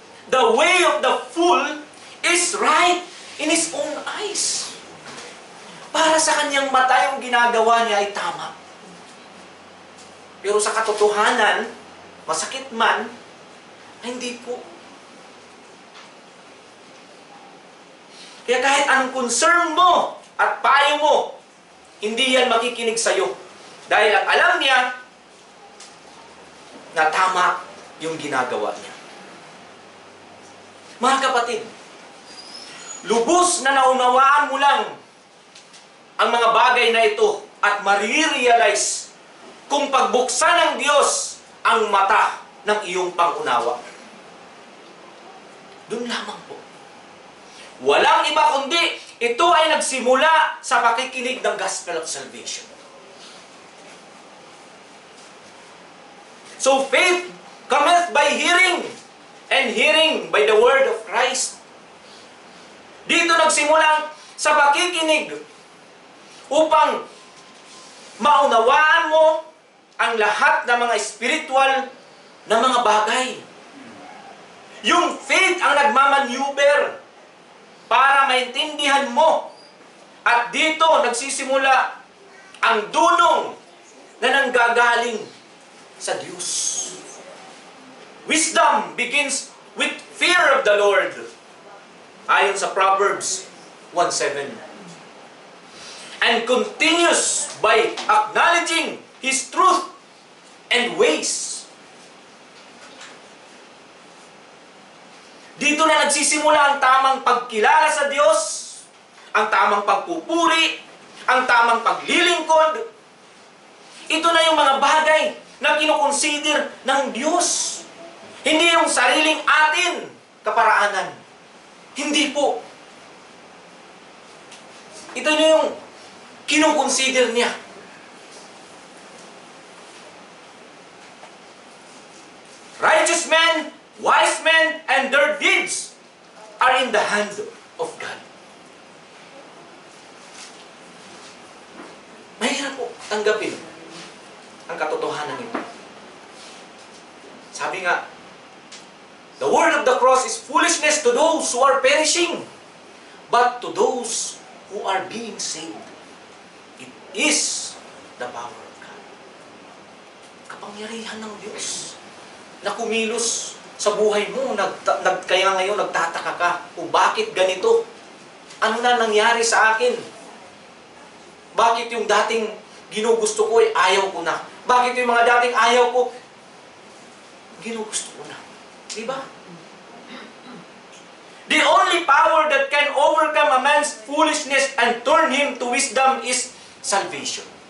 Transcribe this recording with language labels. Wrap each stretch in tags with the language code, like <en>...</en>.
<en>The way of the fool is right in his own eyes.</en> <tl>Para sa kanyang mata, yung ginagawa niya ay tama. Pero sa katotohanan, masakit man, ay hindi po. Kaya kahit anong concern mo at payo mo, hindi yan makikinig sa'yo. Dahil ang alam niya na tama yung ginagawa niya. Mga kapatid, lubos na naunawaan mo lang ang mga bagay na ito at marirealize kung pagbuksan ng Diyos ang mata ng iyong pangunawa. Doon lamang po. Walang iba kundi ito ay nagsimula sa pakikinig ng</tl> <en>Gospel of Salvation. So faith cometh by hearing, and hearing by the word of Christ.</en> <tl>Dito nagsimula sa pakikinig upang maunawaan mo ang lahat ng mga spiritual na mga bagay. Yung faith ang nagmamaneuver para maintindihan mo. At dito nagsisimula ang dunong na nanggagaling sa Diyos.</tl> <en>Wisdom begins with fear of the Lord.</en> <tl>Ayon sa</tl> <en>Proverbs 1:7. And continues by acknowledging His truth and ways.</en> <tl>Dito na nagsisimula ang tamang pagkilala sa Diyos, ang tamang pagpupuri, ang tamang paglilingkod. Ito na yung mga bagay na kinukonsider ng Diyos. Hindi yung sariling atin kaparaanan. Hindi po. Ito na yung kinukonsider niya.</tl> <en>Righteous men, wise men, and their deeds are in the hand of God.</en> <tl>Mahirap po tanggapin ang katotohanan nito. Sabi nga,</tl> <en>the word of the cross is foolishness to those who are perishing, but to those who are being saved, it is the power of God.</en> <tl>Kapangyarihan ng Diyos na kumilos sa buhay mo. Kaya ngayon nagtataka ka kung bakit ganito. Ano na nangyari sa akin? Bakit yung dating ginugusto ko ay ayaw ko na? Bakit yung mga dating ayaw ko, ginugusto ko na? Diba?</tl> <en>The only power that can overcome a man's foolishness and turn him to wisdom is salvation.</en>